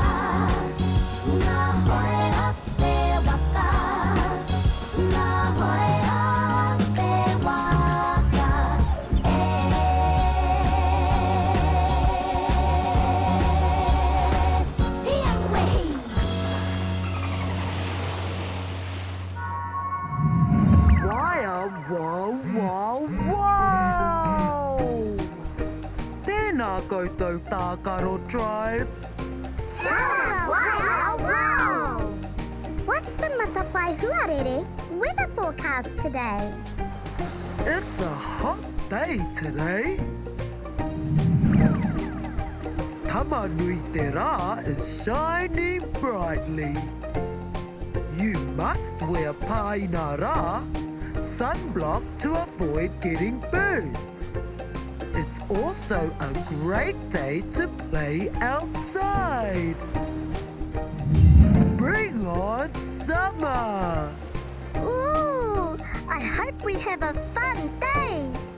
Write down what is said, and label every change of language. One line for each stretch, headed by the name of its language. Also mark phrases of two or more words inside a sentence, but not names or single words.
Māori: Ngā hoe o te waka, ngā hoe o te waka, Heoi. Waia, wow, wow, wow! Tēnā koutou, Tākaro Tribe. Wow!
English: What's the Matapaiarehe weather forecast today? It's a hot day today. Tamanui Te Rā is shining brightly. You must wear
Māori: paina rā,
English: sunblock to avoid getting burns. It's also a great day to play outside. Bring on summer! Ooh, I hope we have a fun day.